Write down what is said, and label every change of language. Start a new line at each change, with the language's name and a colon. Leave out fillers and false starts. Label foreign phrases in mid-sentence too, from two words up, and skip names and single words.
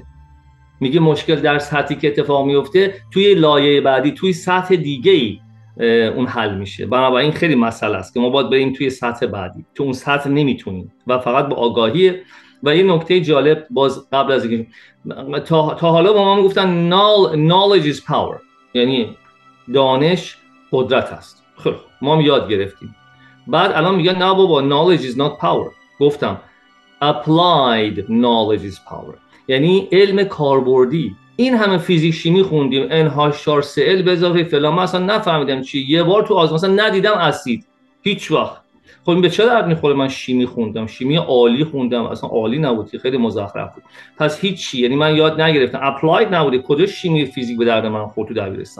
Persian: میگه مشکل در سطحی که اتفاق میفته توی لایه بعدی توی سطح دیگه‌ای اون حل میشه. بنابراین خیلی مسئله است که ما باید بریم توی سطح بعدی، تو اون سطح نمیتونیم و فقط با آگاهیه. و یه نکته جالب باز قبل از اینکه تا حالا با ما میگفتن
English: knowledge is power،
Persian: یعنی دانش قدرت است. خب ما هم یاد گرفتیم. بعد الان میگن نه بابا
English: knowledge is not power. گفتم applied knowledge is power،
Persian: یعنی علم کاربردی. این همه فیزیک شیمی خوندیم NH4Cl به اضافه فلان، من اصلا نفهمیدم چی. یه بار تو آزمون اصلا ندیدم اسید هیچ وقت. خب این به چه درد میخوره؟ من شیمی خوندم، شیمی عالی خوندم، اصلا عالی نبود، خیلی مزخرف بود. پس هیچی، یعنی من یاد نگرفتم، اپلاید نبوده. کجا شیمی فیزیک به درد من خورد تو دبیرستان؟